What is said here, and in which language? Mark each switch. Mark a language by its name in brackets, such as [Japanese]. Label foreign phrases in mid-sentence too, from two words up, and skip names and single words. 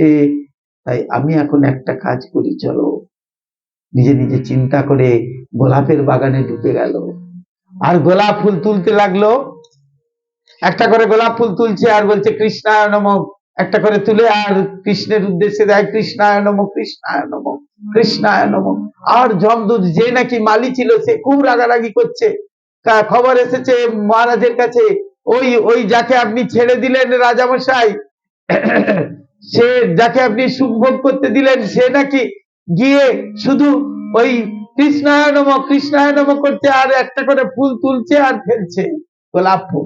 [Bangla] তাই আমি এখন একটা কাজ করি, চলো। নিজে নিজে চিন্তা করে গোলাপের বাগানে ঢুকে গেল, আর গোলাপ ফুল তুলতে লাগলো। একটা করে গোলাপ ফুল তুলছে আর বলছে [Sanskrit] কৃষ্ণায় নমঃ, [Bangla] একটা করে তুলে আর কৃষ্ণের উদ্দেশ্যে দেয় [Sanskrit] কৃষ্ণায় নমঃ, কৃষ্ণায় নমঃ, কৃষ্ণায় নমঃ। [Bangla] আর যমদূত যে নাকি মালি ছিল সে খুব রাগারাগি করছে, খবর এসেছে মহারাজের কাছে, ওই ওই যাকে আপনি ছেড়ে দিলেন রাজামশাই, সে যাকে আপনি সুখ ভোগ করতে দিলেন, সে নাকি গিয়ে শুধু ওই [Sanskrit] কৃষ্ণায় নমঃ কৃষ্ণায় নমঃ [Bangla] করছে, আর একটা করে ফুল তুলছে আর ফেলছে, গোলাপ ফুল।